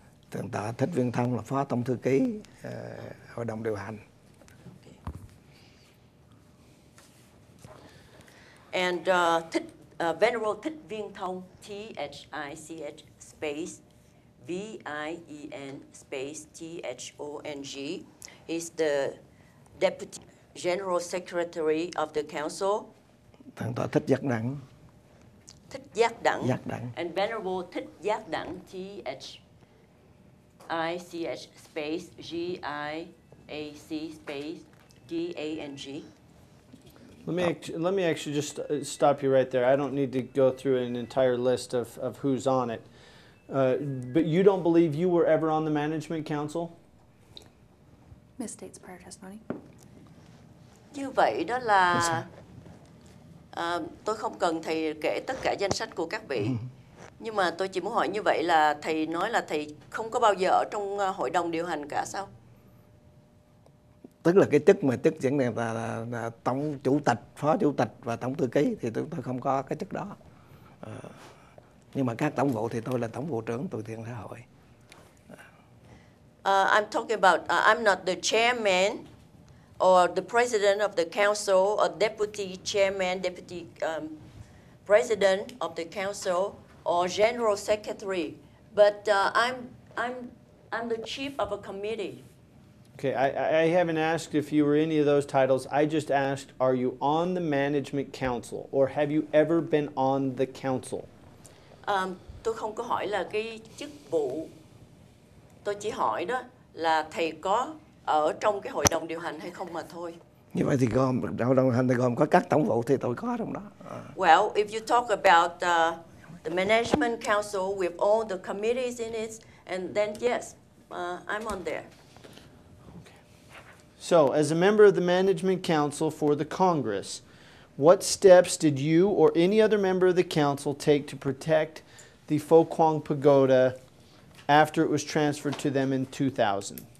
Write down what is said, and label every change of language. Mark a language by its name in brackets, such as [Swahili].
[Vietnamese] Thượng tọa Thích Viên Thông là phó tổng thư ký hội đồng điều hành. [English] And venerable Thích Viên Thông, THICH space VIEN space THONG, is the deputy general secretary of the council. [Vietnamese] Thượng tọa Thích Giác Đẳng. Thích Giác Đẳng. Giác Đẳng. [English] And venerable Thích Giác Đẳng, THICH space GIAC space DANG. Let me actually just stop you right there. I don't need to go through an entire list of who's on it. But you don't believe you were ever on the management council? Misstates prior testimony. [Vietnamese] Như vậy đó là tôi không cần thầy kể tất cả danh sách của các vị. Nhưng mà tôi chỉ muốn hỏi như vậy là thầy nói là thầy không có bao giờ ở trong hội đồng điều hành cả sao? Tức là cái chức mà chức chẳng này là tổng chủ tịch, phó chủ tịch và tổng thư ký thì tôi không có cái chức đó. Nhưng mà các tổng vụ thì tôi là tổng vụ trưởng từ thiện xã hội. [English] I'm talking about I'm not the chairman or the president of the council or deputy chairman, deputy president of the council or general secretary, but I'm the chief of a committee. Okay, I haven't asked if you were any of those titles. I just asked, are you on the management council or have you ever been on the council? [Vietnamese] Tôi không có hỏi là cái chức vụ. Tôi chỉ hỏi đó là thầy có ở trong cái hội đồng điều hành hay không mà thôi. Như vậy thì hội đồng điều hành thì gồm có các tổng vụ thì tôi có trong đó. [English] Well, if you talk about the management council with all the committees in it, and then yes, I'm on there. So, as a member of the Management Council for the Congress, what steps did you or any other member of the council take to protect the Phổ Quang Pagoda after it was transferred to them in 2000?